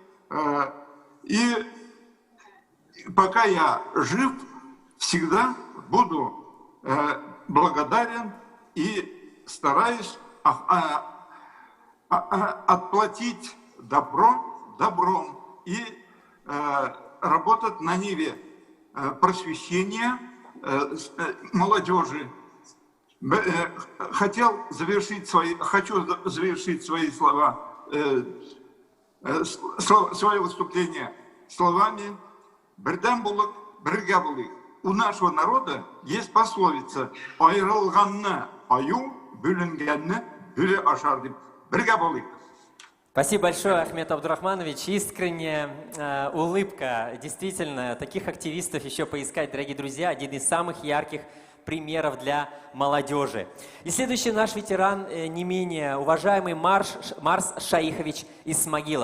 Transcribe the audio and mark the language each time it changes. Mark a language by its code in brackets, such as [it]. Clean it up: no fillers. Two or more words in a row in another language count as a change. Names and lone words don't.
[ru] И пока я жив, всегда буду благодарен и стараюсь отплатить добро добром и работать на ниве просвещения молодежи. Хочу завершить свои слова, свое выступление словами [tt] «Бердәм булык, бергә булыйк». [ru] У нашего народа есть пословица [tt] «Айрылганны аю, бүленгәнне бүре ашар» деп. Бергә булыйк. [ru] Спасибо большое, Ахмед Абдурахманович. Искренняя улыбка. Действительно, таких активистов еще поискать, дорогие друзья. Один из самых ярких примеров для молодежи. И следующий наш ветеран, не менее уважаемый Марс Шаихович Исмагилов.